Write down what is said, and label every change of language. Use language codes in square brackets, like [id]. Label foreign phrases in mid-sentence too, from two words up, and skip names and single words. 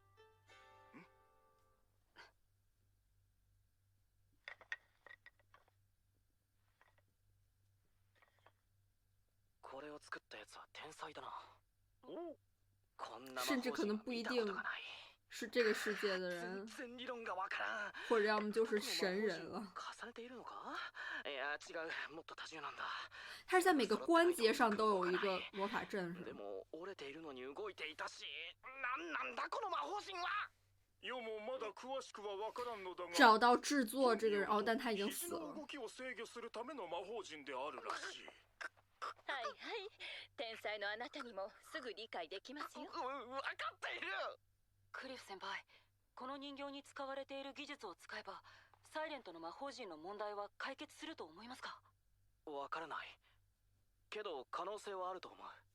[ja] これを作ったやつは天才だな。おこんな魔法 [zh] 甚至可能 [ja] 陣は見 [zh] 不一定 [ja] たことがない。 [zh] 是这个世界的人， [ja] 全然理論がわからん。 [zh] 或者要么就是神人了。 [ja] 重ねているのか？いや違う、もっと多重なんだ。 [zh] 它是在每个关节上都有一个魔法阵，是 [ja] で [zh] 吗？ [ja] も折れているのに動いていたし、なんだこの魔法陣は！世もまだ詳しくはわからんのだが、 [zh] 找到制作这个人，哦，但他已经死了。 [ja] 肘の動きを制御するための魔法陣であるらしい。はいはい天才のあなたにもすぐ理解できますよ。分かっている。クリフ先輩、この人形に使われている技術を使えばサイレントの魔法陣の問題は解決すると思いますか？わからない。けど可能性はあると思う。